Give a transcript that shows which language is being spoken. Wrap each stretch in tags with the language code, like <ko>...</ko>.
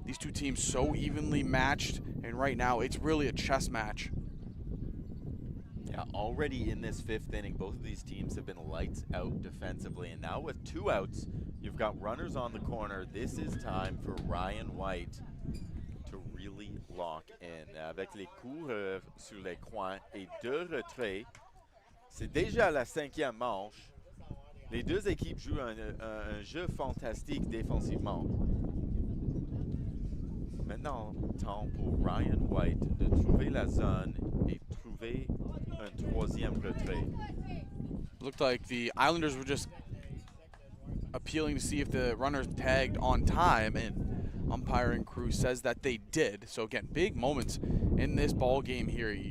<en>These two teams so evenly matched, and right now it's really a chess match. Yeah, already in this 5th inning, both of these teams have been lights out defensively, and now with 2 outs, you've got runners on the corner. This is time for Ryan White to really lock in.</en> <fr>Avec les coureurs sur les coins et 2 retraits, c'est déjà la 5e manche. Les deux équipes jouent un jeu fantastique défensivement. Maintenant, temps pour Ryan White de trouver la zone et trouver un 3e retrait.</fr> <en>Looked like the Islanders were just appealing to see if the runners tagged on time, and umpiring crew says that they did. So again, big moments in this ball game here.</en>